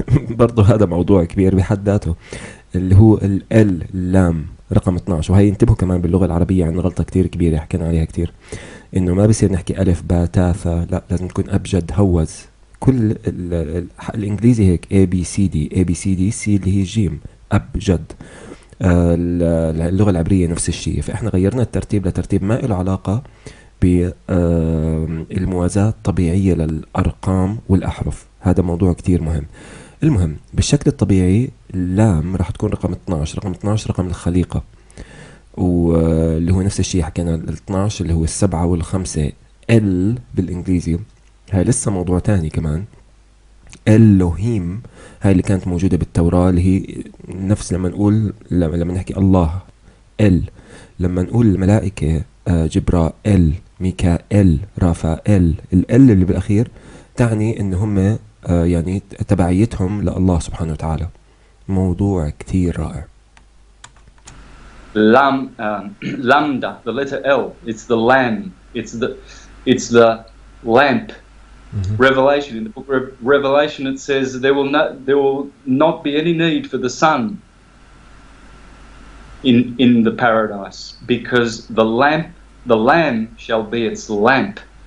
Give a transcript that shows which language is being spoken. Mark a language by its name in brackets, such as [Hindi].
[Arabic] برضو هذا موضوع كبير بحد ذاته اللي هو ال اللام رقم 12. وهي انتبهوا كمان باللغة العربية عن غلطة كتير كبيرة حكينا عليها كتير، انه ما بصير نحكي الف باء تاء ثاء، لا لازم تكون ابجد هوز. كل الانجليزي هيك A B C D A B C D C اللي هي جيم ابجد. اللغة العبرية نفس الشيء، فاحنا غيرنا الترتيب لترتيب ما له علاقة بالموازاة الطبيعية للأرقام والأحرف. هذا موضوع كتير مهم. المهم بالشكل الطبيعي اللام راح تكون رقم 12. رقم 12 رقم الخليقة، واللي هو نفس الشيء حكينا ال 12 اللي هو السبعة والخمسة. ال بالإنجليزي هاي لسه موضوع تاني كمان. اللوهيم هاي اللي كانت موجودة بالتوراة، اللي هي نفس لما نقول لما نحكي الله ال، لما نقول الملائكة جبرائيل، ميكائيل، رافائيل، ال اللي بالأخير تعني إن هم يعني تبعيتهم لله سبحانه وتعالى. موضوع كتير رائع. [English] Lambda, the letter L, it's the lamb, it's the lamp. Revelation, in the book of Revelation, it says there will not be any need for the sun in the paradise, because the lamb shall be its lamp.